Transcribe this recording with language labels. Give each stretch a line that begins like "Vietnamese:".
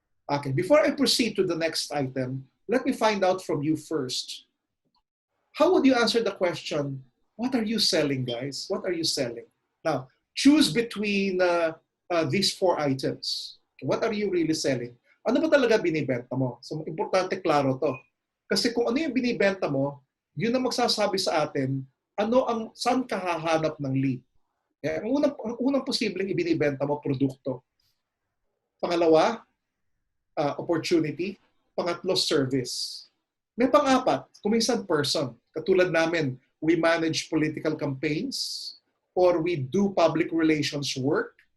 English: Okay, before I proceed to the next item, let me find out from you first. How would you answer the question, what are you selling, guys? What are you selling? Now, choose between these 4 items. What are you really selling?
Filipino: Ano ba talaga binibenta mo? So, importante klaro to. Kasi kung ano yung binibenta mo, yun ang magsasabi sa atin, saan ka hahanap ng lead. Yeah, ang unang posibleng ibinibenta mo, produkto. Pangalawa, opportunity. Pangatlo, service. May pang-apat, kuminsan
English: person.
Filipino: Katulad namin,
English: we manage political campaigns or we do public relations work.